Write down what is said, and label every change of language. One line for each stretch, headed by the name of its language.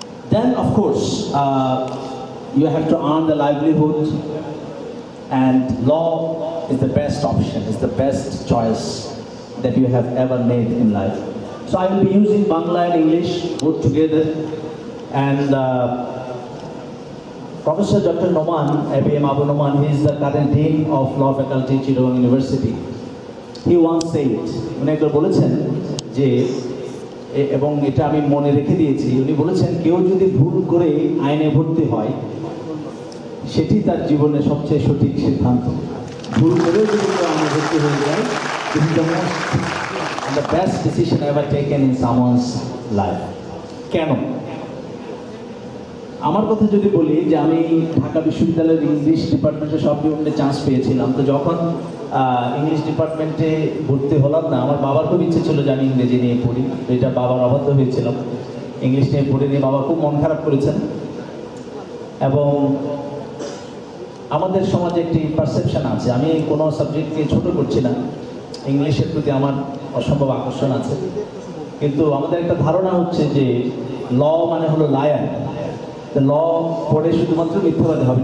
English: Then, of course, you have to earn the livelihood, and law is the best option, is the best choice that you have ever made in life. So I will be using Bangla and English both together, and Professor Dr. Noman, ABM Abu Noman, he is the current Dean of Law Faculty, Chittagong University. He once said,
Bangla: উনি একবার বলেছেন যে, এবং এটা আমি মনে রেখে দিয়েছি, উনি বলেছেন কেউ যদি ভুল করে আইনে ভর্তি হয় সেটি তার জীবনের সবচেয়ে সঠিক সিদ্ধান্ত। ভুল করেও যদি কেউ আইনে ভর্তি হয়ে যায়,
English: this is the most and the best decision ever taken in someone's life.
Bangla: কেন? আমার কথা যদি বলি যে আমি ঢাকা বিশ্ববিদ্যালয়ের ইংলিশ ডিপার্টমেন্টে সব ডিপার্টমেন্টে চান্স পেয়েছিলাম, তো যখন ইংলিশ ডিপার্টমেন্টে ভর্তি হলাম না, আমার বাবার খুব ইচ্ছে ছিল যে আমি ইংরেজি নিয়ে পড়ি, তো এটা বাবার অবাধ্য হয়েছিলাম। ইংলিশ নিয়ে পড়ে নিয়ে বাবা খুব মন খারাপ করেছেন। এবং আমাদের সমাজে একটি পারসেপশন আছে, আমি কোনো সাবজেক্টকে ছোট করছি না, ইংলিশের প্রতি আমার অসম্ভব আকর্ষণ আছে, কিন্তু আমাদের একটা ধারণা হচ্ছে যে ল মানে হলো লায়ার, ল পড়ে শুধুমাত্র মিথ্যাবাদী হবে।